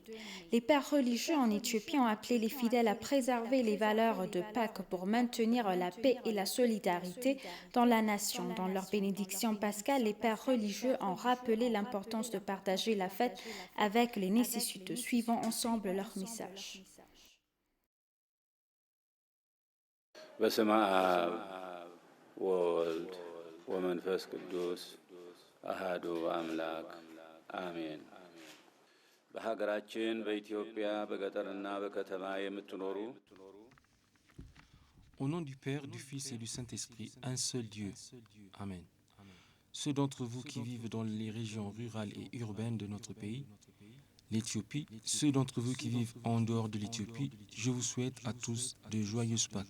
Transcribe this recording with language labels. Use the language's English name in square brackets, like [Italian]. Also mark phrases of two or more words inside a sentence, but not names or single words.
[French] Les pères religieux en Éthiopie ont appelé les fidèles à préserver les valeurs de Pâques pour maintenir la paix et la solidarité dans la nation. Dans leur bénédiction pascale, les pères religieux ont rappelé l'importance de partager la fête avec les nécessiteux. Suivons ensemble leur message. [Geez] በስመ አብ ወወልድ ወመንፈስ ቅዱስ አሐዱ አምላክ አሜን። [Amharic] በሀገራችን በኢትዮጵያ በገጠርና በከተማ የምትኖሩ [French] Au nom du Père, du Fils et du Saint-Esprit, un seul Dieu. Amen. Ceux d'entre vous qui vivent dans les régions rurales et urbaines de notre pays, l'Éthiopie, ceux d'entre vous qui vivent en dehors de l'Éthiopie, je vous souhaite à tous de joyeuses Pâques.